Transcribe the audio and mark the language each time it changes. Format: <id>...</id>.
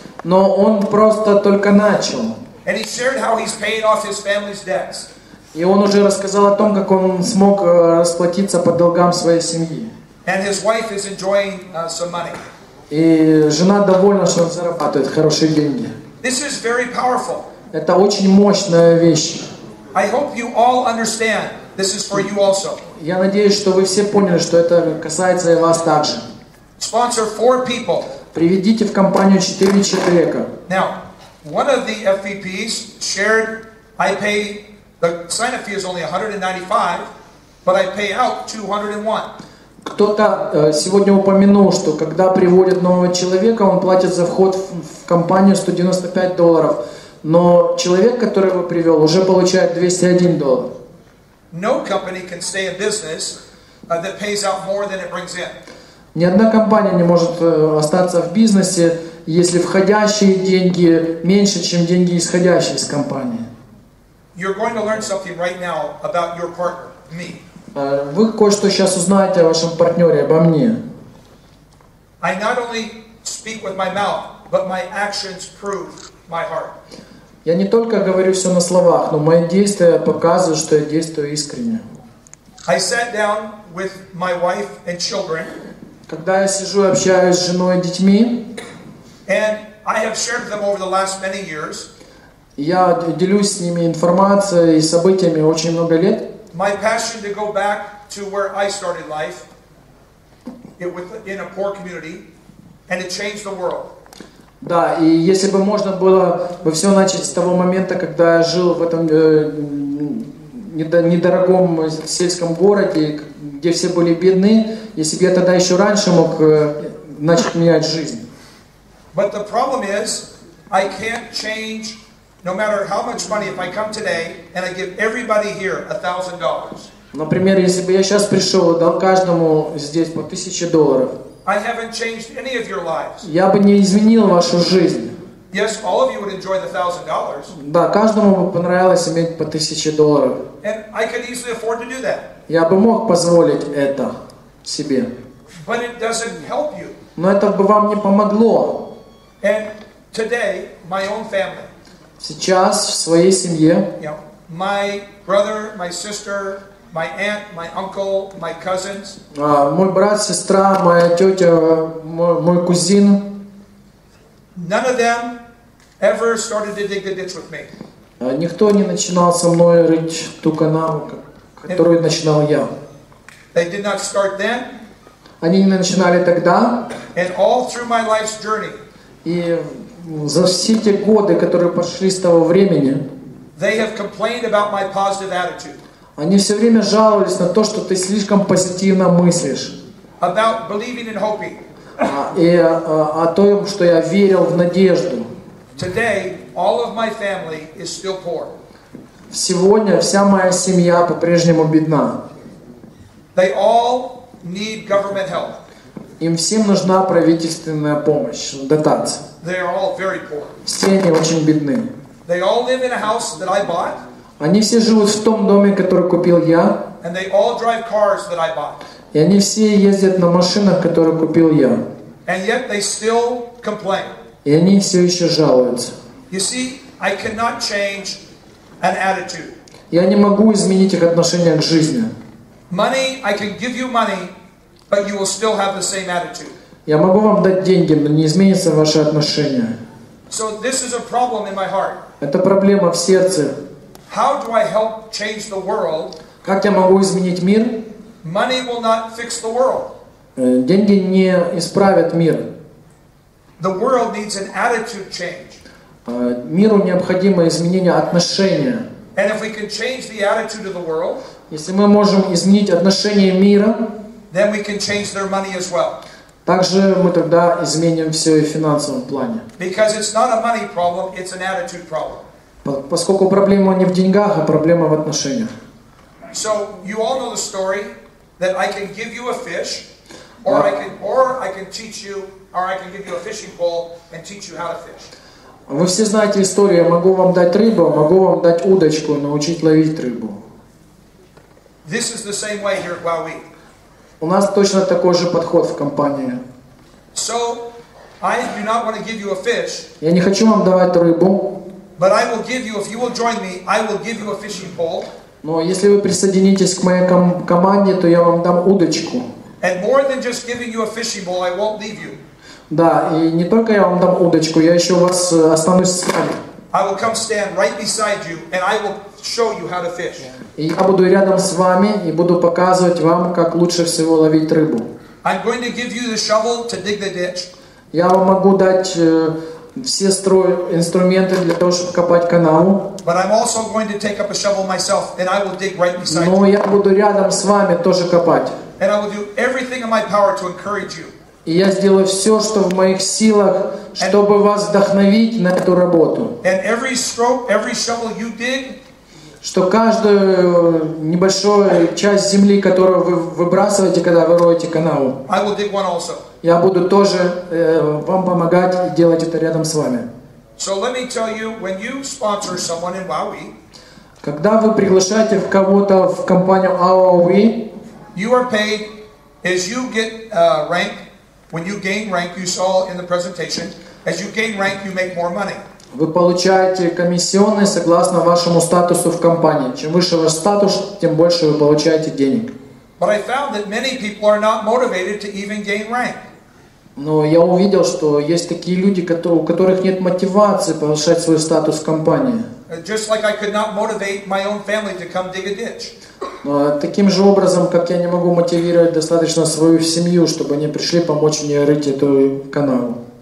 <ru>Но он просто только начал.</ru> <en>And he shared how he's paying off his family's debts.</en> <ru>И он уже рассказал о том, как он смог расплатиться по долгам своей семьи.</ru> <en>And his wife is enjoying some money.</en> <ru>И жена довольна, что он зарабатывает хорошие деньги.</ru> <en>This is very powerful.</en> <ru>Это очень мощная вещь.</ru> <en>I hope you all understand this is for you also.</en> <ru>Я надеюсь, что вы все поняли, что это касается и вас также.</ru> <en>Sponsor 4 people.</en> <ru>Приведите в компанию 4 человека.</ru> <en>Now, one of the FVPs shared, I pay, the sign-up fee is only $195, but I pay out $201.</en> <ru>Кто-то сегодня упомянул, что когда приводят нового человека, он платит за вход в компанию $195, но человек, который его привел, уже получает $201.</ru> <en>No company can stay in business that pays out more than it brings in.</en> <ru>Ни одна компания не может остаться в бизнесе, если входящие деньги меньше, чем деньги, исходящие из компании.</ru> <en>You're going to learn something right now about your partner, me.</en> <ru>Вы кое-что сейчас узнаете о вашем партнере, обо мне.</ru> <en>I not only speak with my mouth, but my actions prove my heart.</en> <ru>Я не только говорю все на словах, но мои действия показывают, что я действую искренне.</ru> <en>I sat down with my wife and children.</en> <ru>Когда я сижу и общаюсь с женой и детьми,</ru> <en>and I have shared with them over the last many years.</en> <ru>Я делюсь с ними информацией и событиями очень много лет.</ru> <en>My passion to go back to where I started life, in a poor community, and to change the world.</en> <ru>Да, и если бы можно было бы все начать с того момента, когда я жил в этом недорогом сельском городе, где все были бедны, если бы я тогда еще раньше мог начать менять жизнь.</ru> <en>But the problem is, I can't change, no matter how much money, if I come today and I give everybody here $1,000.</en> <ru>Например, если бы я сейчас пришел и дал каждому здесь по $1000,</ru> <en>I haven't changed any of your lives.</en> <ru>Я бы не изменил вашу жизнь.</ru> <en>Yes, all of you would enjoy the $1,000.</en> <ru>Да, каждому бы понравилось иметь по $1000.</ru> <en>And I could easily afford to do that.</en> <ru>Я бы мог позволить это себе.</ru> <en>But it doesn't help you.</en> <ru>Но это бы вам не помогло.</ru> <en>And today, my own family.</en> <ru>Сейчас в своей семье.</ru> <en>You know, my brother, my sister, my aunt, my uncle, my cousins.</en> <ru>Мой брат, сестра, моя тетя, мой кузин.</ru> <en>None of them ever started to dig the ditch with me.</en> <ru>Никто не начинал со мной рыть ту канаву. которую начинал я.</ru> <en>They did not start then.</en> <ru>Они не начинали тогда.</ru> <en>And all through my life's journey,</en> <ru>И за все те годы, которые прошли с того времени,</ru> <en>they have complained about my positive attitude.</en> <ru>они все время жаловались на то, что ты слишком позитивно мыслишь.</ru> <en>About believing and hoping.</en> <ru>И о том, что я верил в надежду.</ru> <en>Today, all of my family is still poor.</en> <ru>Сегодня вся моя семья по-прежнему бедна.</ru> <en>They all need government help.</en> <ru>Им всем нужна правительственная помощь, дотация.</ru> <en>They are all very poor.</en> <ru>Все они очень бедны.</ru> <en>They all live in a house that I bought.</en> <ru>Они все живут в том доме, который купил я.</ru> <en>And they all drive cars that I bought.</en> <ru>И они все ездят на машинах, которые купил я.</ru> <en>And yet they still complain.</en> <ru>И они все еще жалуются.</ru> <en>You see, I cannot change an attitude.</en> <ru>Я не могу изменить их отношение к жизни.</ru> <en>Money, I can give you money, but you will still have the same attitude.</en> <ru>Я могу вам дать деньги, но не изменится ваше отношение.</ru> <en>So this is a problem in my heart.</en> <ru>Это проблема в сердце.</ru> <en>How do I help change the world?</en> <ru>Как я могу изменить мир?</ru> <en>Money will not fix the world.</en> <ru>Деньги не исправят мир.</ru> <en>The world needs an attitude change.</en> <ru>Миру необходимо изменение отношения.</ru> <en>And if we can change the attitude of the world,</en> <ru>Если мы можем изменить отношение мира,</ru> <en>then we can change their money as well.</en> <ru>также мы тогда изменим все и в финансовом плане.</ru> <en>Because it's not a money problem, it's an attitude problem.</en> <ru>Поскольку проблема не в деньгах, а проблема в отношениях.</ru> <en>So you all know the story that I can give you a fish, or I can teach you, or I can give you a fishing pole and teach you how to fish.</en> <ru>Вы все знаете историю. Я могу вам дать рыбу, могу вам дать удочку, научить ловить рыбу.</ru> <en>This is the same way here at Wowee.</en> <ru>У нас точно такой же подход в компании.</ru> <en>So I do not want to give you a fish.</en> <ru>Я не хочу вам давать рыбу.</ru> <en>But I will give you, if you will join me, I will give you a fishing pole.</en> <ru>Но если вы присоединитесь к моей команде, то я вам дам удочку.</ru> <en>And more than just giving you a fishing pole, I won't leave you.</en> <ru>Да, и не только я вам дам удочку, я еще вас останусь с вами.</ru> <en>I will come stand right beside you, and I will show you how to fish.</en> <ru>И я буду рядом с вами и буду показывать вам, как лучше всего ловить рыбу.</ru> <en>I'm going to give you the shovel to dig the ditch.</en> <ru>Я вам могу дать все инструменты для того, чтобы копать канаву.</ru> <en>But I'm also going to take up a shovel myself, and I will dig right beside</en> <ru>Но</ru> <en>you.</en> <ru>я буду рядом с вами тоже копать.</ru> <en>And I will do everything in my power to encourage you.</en> <ru>И я сделаю все, что в моих силах, чтобы вас вдохновить на эту работу.</ru> <en>And every stroke, every shovel you dig,</en> <ru>Что каждую небольшую часть земли, которую вы выбрасываете, когда вы роете канаву,</ru> <en>I will dig one also.</en> <ru>я буду тоже вам помогать и делать это рядом с вами.</ru> <en>So let me tell you, when you sponsor someone in Wowee,</en> <ru>Когда вы приглашаете кого-то в компанию Wowee,</ru> <en>you are paid as you get rank. When you gain rank, you saw in the presentation, as you gain rank, you make more money.</en> <ru>вы получаете комиссионные согласно вашему статусу в компании. Чем выше ваш статус, тем больше вы получаете денег.</ru> <en>But I found that many people are not motivated to even gain rank.</en> <ru>Но я увидел, что есть такие люди, у которых нет мотивации повышать свой статус в компании.</ru> <en>Just like I could not motivate my own family to come dig a ditch.</en> <ru>Но таким же образом, как я не могу мотивировать достаточно свою семью, чтобы они пришли помочь мне рыть эту канаву.</ru>